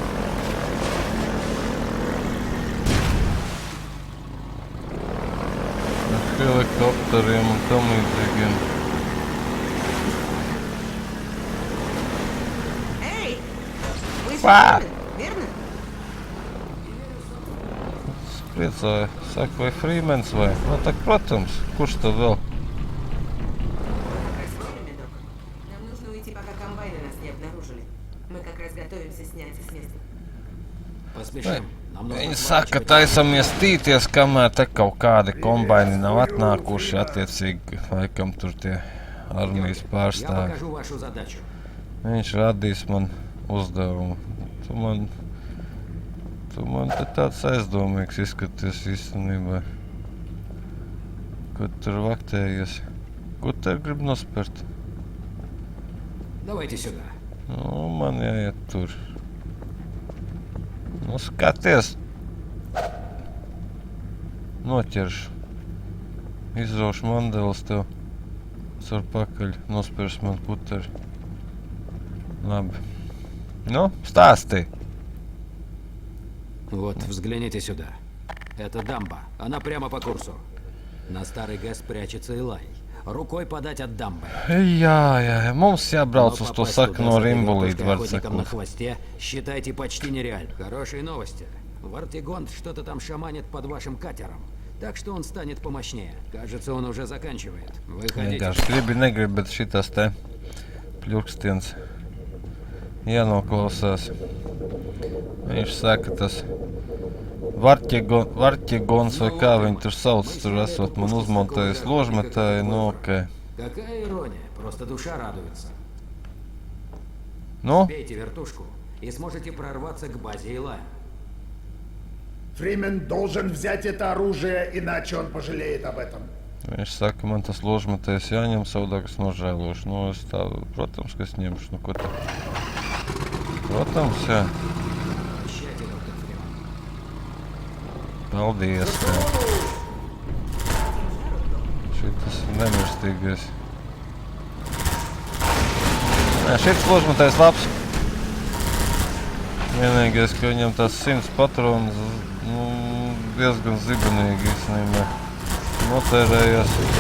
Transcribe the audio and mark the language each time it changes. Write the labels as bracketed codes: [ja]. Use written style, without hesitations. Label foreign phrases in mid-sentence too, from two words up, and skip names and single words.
[lv] Ar helikopteriem un tam līdzīgiem. [ru] Верно? [lv] Priecāju. Saka, vai Freemans vai? Nu, tak, protams. Kurš tad vēl? [ru] Как раз вовремя, док. Нам нужно уйти, пока комбайны нас не обнаружили. Мы как раз готовимся сняться с места. Поспешим. Нам нужно [lv] Viņi saka, taisamies tīties, kamēr te kaut kādi kombaini nav atnākuši, attiecīgi, laikam tur tie armijas [ru] Я [lv] pārstāvi. [ru] покажу вашу задачу. [lv] Viņš radīs man uzdevumu. Tu man te tāds aizdomīgs izskaties īstenībā. Ko tur vaktējies? Ko te grib nospērt? [ru] Давайте сюда. [lv] Nu, man jāiet tur. Nu, skaties! Noķeršu. Izraušu mandeles tev. Caur pakaļ nospērs man puteri. Labi. Nu, stāstī. [ru] Вот, взгляните сюда. Это дамба. Она прямо по курсу. На старый ГЭС прячется Илай. Рукой подать от дамбы. [lv] Jā, mums jābrauc [ru] Но [lv] uz to [ru] попасть туда [lv] sakno [ru] с этой [lv] rimbolīti, [ru] вертушкой [lv] var [ru] охотником на [lv] sakot. [ru] хвосте, считайте, почти нереально. Хорошие новости. Вартигонт что-то там шаманит под вашим катером. Так что он станет помощнее. Кажется, он уже заканчивает. Выходите. [lv] Vienkārši gribi, bet šitas te pļurkstiens jānoklausās. Viņš saka, tas Varķigons vai kā viņi tur sauc, tur esot man uzmontējis ložmetāju, nu okei. [ru] Какая ирония. Просто душа радуется. [lv] Nu, [ru] Бейте вертушку и сможете прорваться к базе Илая. Фримен должен взять это оружие, иначе он пожалеет об этом. [lv] viņš saka, man tas ložmetājs jāņem, savādāk es nožēlošu. Nu, es tā, protams, ka es ņemšu, nu ko tā. Protams, jā. [ru] Прощайте, доктор Фриман. [lv] Paldies. Jā. Šitas nemirstīgais. Nē, šitas ložmetājs labs. Vienīgais, ka viņam tās 100 patronas, nu, diezgan zibenīgi īstenībā notērējās.